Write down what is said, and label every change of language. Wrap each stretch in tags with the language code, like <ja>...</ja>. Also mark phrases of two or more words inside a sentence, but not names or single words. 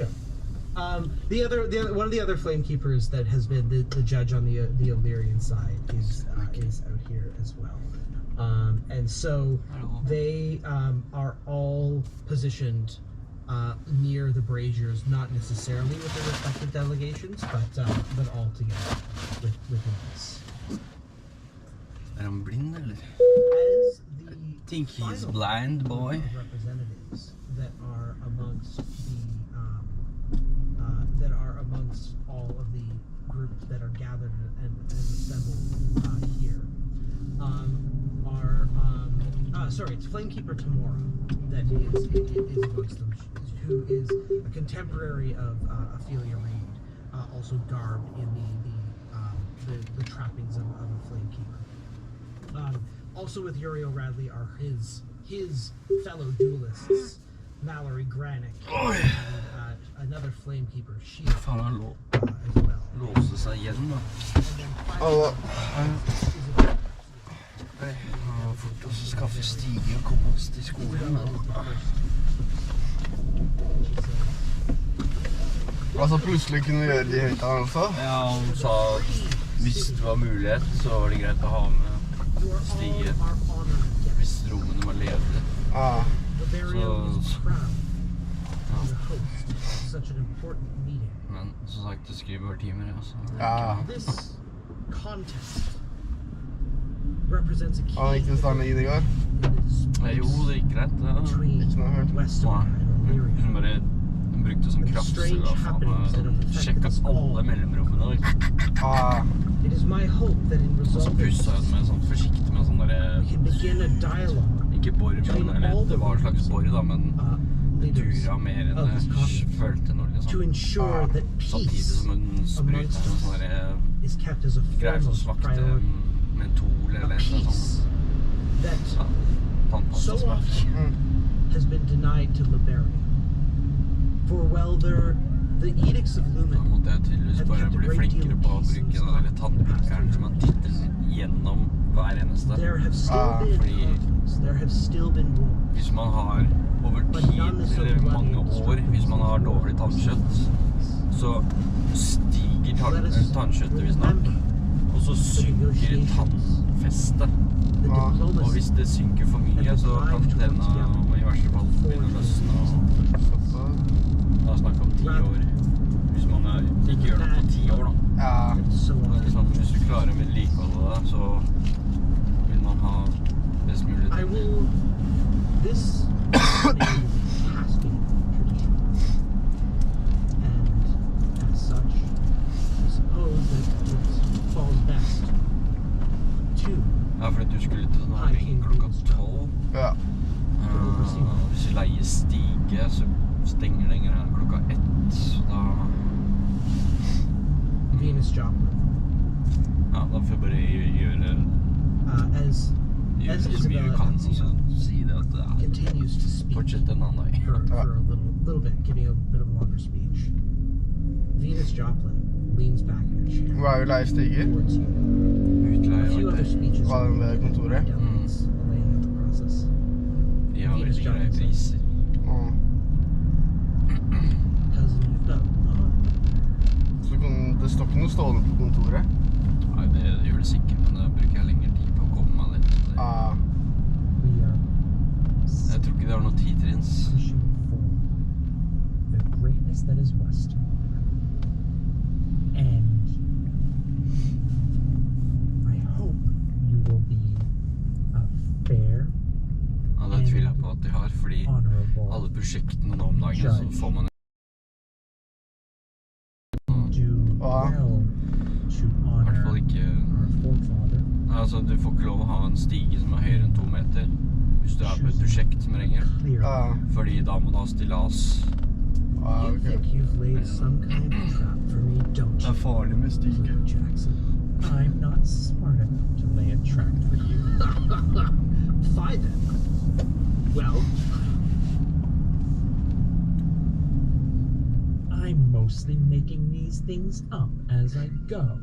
<en>The other one of the other flamekeepers that has been the judge on the Illyrian side is out here as well, and so they are all positioned near the braziers, not necessarily with their respective delegations, but all together within this.</en> <no>Er han blind, eller?</no> <en>As the Think he's final blind, boy. group of representatives that are amongst all of the groups that are gathered and assembled here it's Flamekeeper Tamora that is amongst them, who is a contemporary of Ophelia Reed, also garbed in the trappings of a Flamekeeper. Also with Uriel Radley are his fellow duelists, Mallory Granick, and another Flamekeeper, Shield,</en> <no>Faen, han</no> <en>as well.</en> <no>låste seg igjen, da.</no> <en>And then</en> <no>Alla. Ja, fort å skaffe stige og komme oss til skolen. Altså plutselig kunne vi gjøre de høyttalerne også. Ja, han sa at hvis det var mulighet, så var det greit å ha med stige hvis rommene var ledige. Ja. Men som sagt, det skriver timer, altså. Ja.</no> <en>This contest represents a</en> <no>Han gikk til stande i det i går. Jo, det gikk greit. Ja. Ikke noe hørt. Hun brukte sånn kraftcelle og sjekket alle mellomrommene. Ja. Og så pusset hun med sånn forsiktig med sånn der, ikke bor, eller det var en slags bor da, men det dura mer enn jeg følte noe liksom. Samtidig som hun sprutet med sånn der greier som smakte mentol eller noe sånt. Ja, tannpasta smak.</no> <en>has been denied to Liberia. For well, the edicts of</en> <no>Da</no> <en>Lumen</en> <no>måtte jeg tydeligvis bare bli flinkere på å bruke den der tannpirkeren som man titter gjennom hver eneste.</no> <en>there have still been</en> <no>fordi</no> <en>conflicts, there have still been wars.</en> <no>hvis man har over tid eller mange år, hvis man har dårlig tannkjøtt, så stiger tannkjøttet visstnok, og så synker tannfestet.</no> <en>The Ah, diplomacy</en> <no>Og hvis det synker for mye, så kan denne i verste fall begynne å løsne. Da snakker om 10 år. Hvis man ikke gjør det på 10 år, da. Ja.</no> <en>and so</en> <no>Det</no> <en>on.</en> <no>er liksom, hvis du klarer å vedlikeholde det, så vil man ha best mulig</no> <en>I</en> <no>tid.</no> <en>will. This has been tradition, and as such, I suppose that it falls best to</en> <no>Ja, fordi du skulle til sånn ring klokka 12. Ja. Hvis vi leier stige, så stenger den greia klokka 1. Da,</no> <en>Venus Joplin.</en> <no>ja, da får jeg bare gjøre</no> <en>As</en> <no>så mye</no> <en>Isabella</en> <no>du kan, og så</no> <en>Enciso</en> <no>si det at det er</no> <en>continues to speak</en> <no>fortsett en annen dag.</no> <en>for a little bit, giving a bit of a longer speech, Venus Joplin leans back in her chair</en> <no>Hva er jo leie stiger?</no> <en>towards you. A</en> <no>Utleie</no> <en>few</en> <no>var</no> <en>other</en> <no>det.</no> <en>speeches</en> <no>Var den ved kontoret?</no> <en>delegates laying out the process.</en> <no>De har veldig greie priser. Ja.</no> <en>Cousin, you've got a lot.</en> <no>Så det står ikke noe stående på kontoret. Nei, det gjør det sikkert, men da bruker jeg lengre tid på å komme meg litt. Ja.</no> <en>We are</en> <no>Jeg tror ikke det har noe tidtrinns.</no> <en>pushing for the greatness that is West. And I hope you will be a fair,</en> <no>Ja, det tviler jeg på at de har, fordi</no> <en>honorable,</en> <no>alle prosjektene nå om dagen, så får man</no> <en>do Ah. well to</en> <no>i hvert fall</no> <en>honor</en> <no>ikke.</no> <en>our forefather.</en> <no>Altså, du får ikke lov å ha en stige som er høyere enn 2 meter hvis du er på et prosjekt som regel.</no> <en>Clearly.</en> <no>Ja. Fordi da må du ha stillas. Ja,</no> <en>You</en> <no>ok.</no> <en>think you've laid some kind of trap for me, don't you?</en> <no>farlig med</no> <en>Leo Jackson. I'm not smart enough to lay a trap for you. Fine then. Well, I'm mostly making these things up as I go.</en>